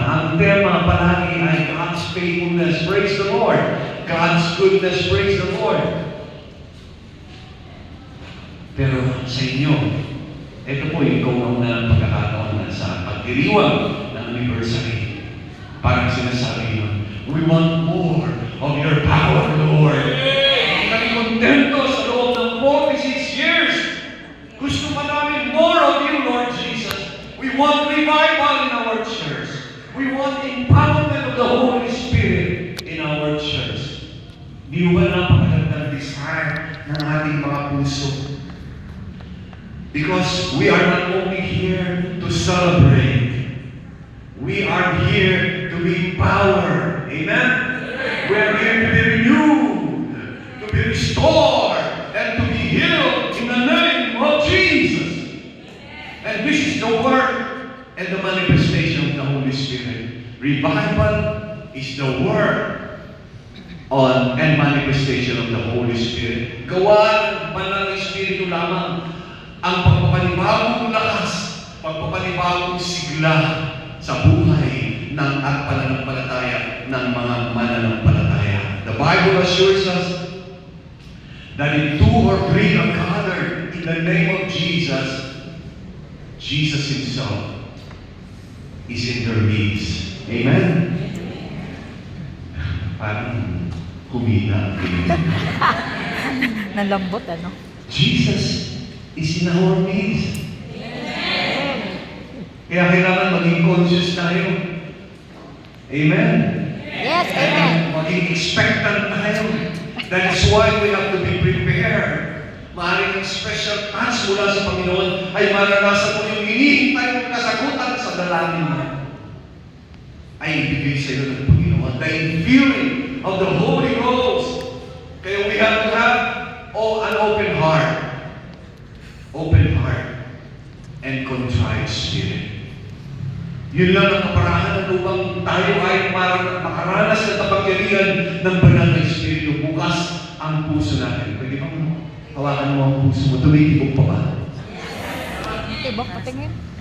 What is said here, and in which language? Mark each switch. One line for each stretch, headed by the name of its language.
Filipino: Ang tema palagi ay
English: God's faithfulness, praise the Lord. God's goodness, praise the Lord.
Filipino: Pero sa inyo, ito po yung kaunang pagkakataon na sa pagdiriwang ng anniversary. Parang sinasabi nyo,
English: we want more of your power, Lord.
Filipino: Kami kontento sa loob ng 46 years. Gusto pa namin
English: more of you, Lord Jesus. We want revival in our church. We want empowerment of the Holy Spirit in our church.
Filipino: Di ba napakagandang desire ng ating mga puso?
English: Because we are not only here to celebrate, we are here to be empowered. Amen? We are here to be renewed, to be restored, and to be healed in the name of Jesus. And this is the work and the manifestation of the Holy Spirit. Revival is the work and manifestation of the Holy Spirit.
Filipino: Gawa ng banal na Espiritu lamang ang pagpapanibagong lakas, pagpapanibagong sigla sa buhay ng at pananampalataya ng mga mananampalataya.
English: The Bible assures us that if 2 or 3 are gathered in the name of Jesus, Jesus Himself is in their midst. Amen?
Filipino: Parang humina. Nalambot, ano?
English: Jesus is in our midst.
Filipino: Kaya kailangan maging conscious tayo. Amen?
English: Yes, amen.
Filipino: Maging expectant tayo.
English: That is why we have to be prepared.
Filipino: Maaaring special touch mula sa Panginoon ay maranasan mo yung hinihintay mong kasagutan sa dalangin mo. Ay ibigay sa iyo ng Panginoon.
English: The infilling of the Holy Ghost. Kaya we have to have an open heart. Open heart and contrite spirit.
Filipino: Yun lang ang kaparahan upang tayo ay makaranas ng kapangyarihan ng banal na Espiritu. Bukas ang puso natin. Pwede ba hawakan mo ang puso mo? Tumitibok pa ba? Tibok, patingin.